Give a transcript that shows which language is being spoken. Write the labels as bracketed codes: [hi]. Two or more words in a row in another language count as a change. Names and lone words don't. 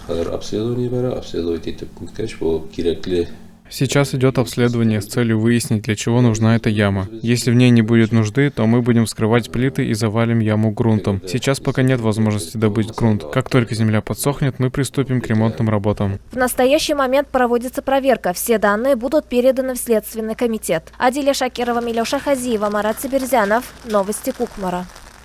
[ru] Сейчас идет обследование с целью выяснить, для чего нужна эта яма. Если в ней не будет нужды, то мы будем вскрывать плиты и завалим яму грунтом. Сейчас пока нет возможности добыть грунт. Как только земля подсохнет, мы приступим к ремонтным работам. В настоящий момент проводится проверка. Все данные будут переданы в Следственный комитет. Адиля Шакирова, Милоша Хазиева, Марат Сибирзянов. Новости Кукмара.